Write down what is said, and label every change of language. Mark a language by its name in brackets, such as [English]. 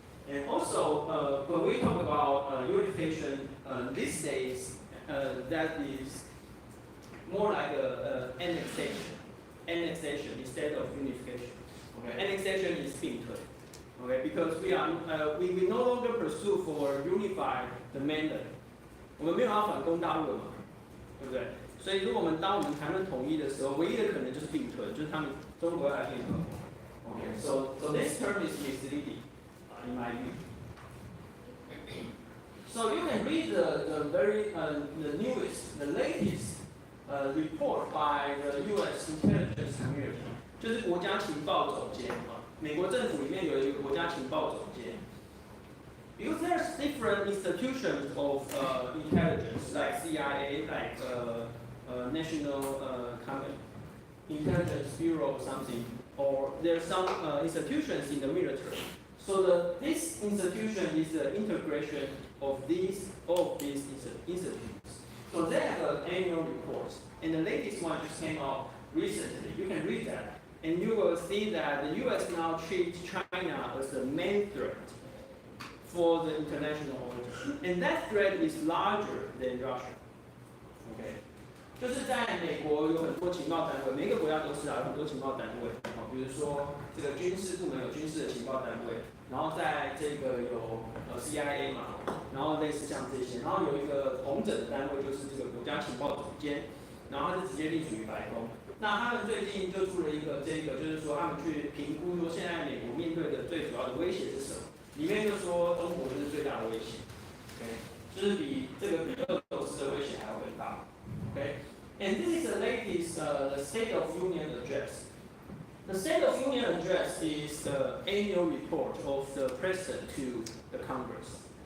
[English] And also, when we talk about unification these days, that is more like annexation instead of unification. Okay. Annexation is 并退. Okay, because we no longer pursue for unified the mainland， [Chinese] 我们没有要反攻大陆了嘛，对不对？所以如果当我们谈论统一的时候，唯一的可能就是并吞，就是他们中国要来并吞。 [English] Okay, so this term is misleading, in my view. So you can read the newest, the latest report by the U.S. [Chinese] intelligence community， 就是国家情报总监啊，美国政府里面有一个国家情报总监。 [English] Because there's different institutions of intelligence, like CIA, like National Intelligence Bureau or something, or there's some institutions in the military. So this institution is the integration of all of these institutes. So they have an annual report, and the latest one just came out recently. You can read that, and you will see that the U.S. now treats China as the main threat for the international order, and that threat is larger than Russia. Okay. [Chinese] 就是在美国有很多情报单位，每个国家都是有很多情报单位，比如说这个军事部门有军事的情报单位，然后在这个有CIA 嘛，然后类似像这些，然后有一个统整的单位就是这个国家情报总监，然后他是直接隶属于白宫。那他们最近就出了一个就是说他们去评估说现在美国面对的最主要的威胁是什么，里面就说中国就是最大的威胁 ，OK， 就是比俄罗斯的威胁还要更大 ，OK。 [English] And this is the latest the State of Union address. The State of Union address is the annual report of the President to the Congress.